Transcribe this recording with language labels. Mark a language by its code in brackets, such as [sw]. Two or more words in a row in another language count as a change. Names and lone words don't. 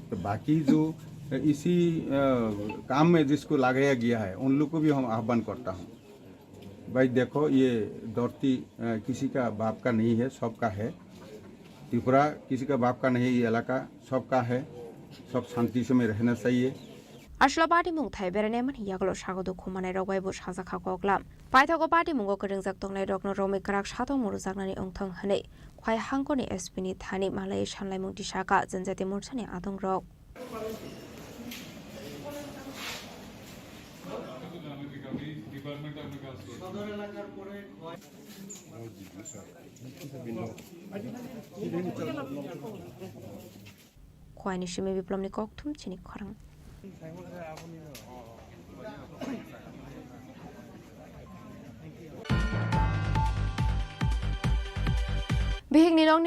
[hi] तो बाकी जो इसी काम में जिसको लगाया गया है उन लोग को भी हम आह्वान करता हूँ, भाई देखो ये धरती किसी का बाप का नहीं है, सबका है। त्रिपुरा किसी का बाप का नहीं, ये इलाका सबका है, सब शांति से में रहना चाहिए। [trp] Ashla party mung thai berane man yaglo shagodo khumane rogwai bo shaza khakoglam paithago party mungo kringjak tonglai rokno romi karak shato murujaknani ongthong hane khwai hangkoni SPni thani malai shanlai mung tisaka janjati morchani adong rok khwai ni shime biplomni kokthum chini khorang Bihik ni rong ni